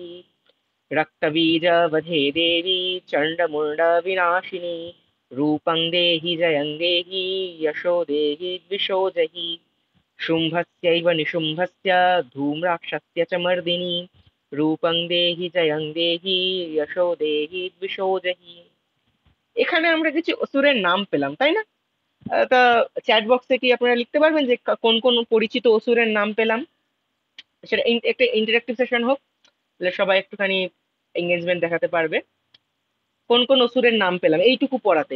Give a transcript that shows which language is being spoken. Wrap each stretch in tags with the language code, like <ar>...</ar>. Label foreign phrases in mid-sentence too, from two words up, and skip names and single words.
<sa>रक्तबीजवधे देवी चण्डमुण्डविनाशिनी रूपं देहि जयं देहि यशो देहि द्विषो जहि। शुम्भस्यैव निशुम्भस्य धूम्राक्षस्य च मर्दिनी रूपं देहि जयं देहि यशो देहि द्विषो जहि।</sa> <bn>এখানে আমরা কিছু অসুরের নাম পেলাম, তাই না? তা</bn> <en>chat box-e</en> <bn>কি আপনারা লিখতে পারবেন যে কোন কোন পরিচিত অসুরের নাম পেলাম? সেটা একটা</bn> <en>interactive session</en> <bn>হোক, তাহলে সবাই একটুখানি এঙ্গেজমেন্ট দেখাতে পারবে। কোন কোন অসুরের নাম পেলাম এইটুকু পড়াতেই?</bn>